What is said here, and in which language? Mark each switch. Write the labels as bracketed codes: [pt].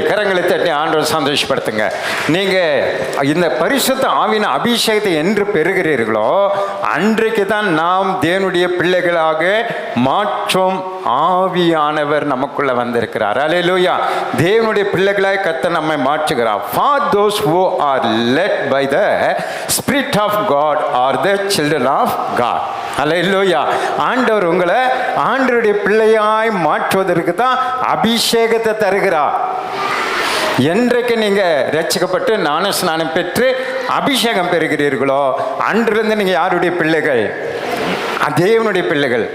[ta] கரங்களை தட்டி ஆண்டவர் சந்தோஷப்படுத்துங்க. நீங்கள் இந்த பரிசுத்த ஆவியின் அபிஷேகத்தை என்று பெறுகிறீர்களோ அன்றைக்கு தான் நாம் தேவனுடைய பிள்ளைகளாக மாற்றும் ஆவியானவர் நமக்குள்ள வந்திருக்கிறார். அல்லேலூயா. தேவனுடைய பிள்ளைகளாக கர்த்தர் நம்மை மாற்றுகிறார். [en] For those who are led by the Spirit of God are the children of God. [ta] அல்லேலூயா. ஆண்டவர் உங்களை ஆண்டவருடைய பிள்ளையாய் மாற்றுவதற்கு தான் அபிஷேகத்தை தருகிறார். என்றைக்கு நீங்க ரட்சிக்கப்பட்டு ஞான ஸ்நானம் பெற்று அபிஷேகம் பெறுகிறீர்களோ அன்றிலிருந்து நீங்கள் யாருடைய பிள்ளைகள்? தேவனுடைய பிள்ளைகள்.